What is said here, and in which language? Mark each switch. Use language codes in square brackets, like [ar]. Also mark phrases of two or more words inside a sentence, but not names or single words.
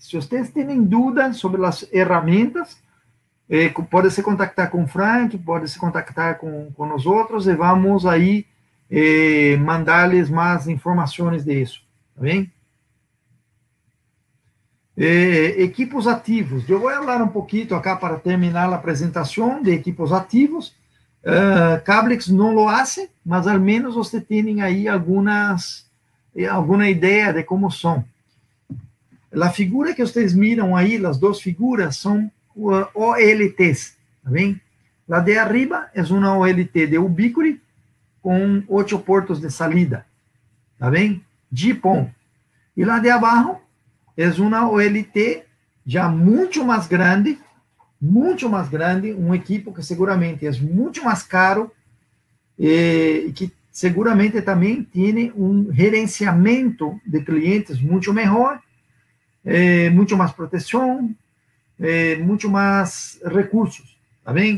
[es] Si ustedes tienen dudas sobre las herramientas, puede se contactar con Frank, puede se contactar con nosotros y vamos ahí mandarles más informaciones de eso, ¿está bien? [pt] Equipos ativos. Eu vou falar um pouquinho acá para terminar a apresentação de equipos ativos. [es] Cablex não lo hace, [pt] mas ao menos você tem aí alguma ideia de como são. A figura que vocês miram aí, as duas figuras, são OLTs, tá bem? [es] La de arriba [pt] é uma OLT de Ubiquiti com 8 portos de salida, tá bem? GPON. E la de abaixo é uma OLT já muito mais grande, um equipo que seguramente é muito mais caro e que seguramente também tem um gerenciamento de clientes muito melhor, muito mais proteção, muito mais recursos, tá bem?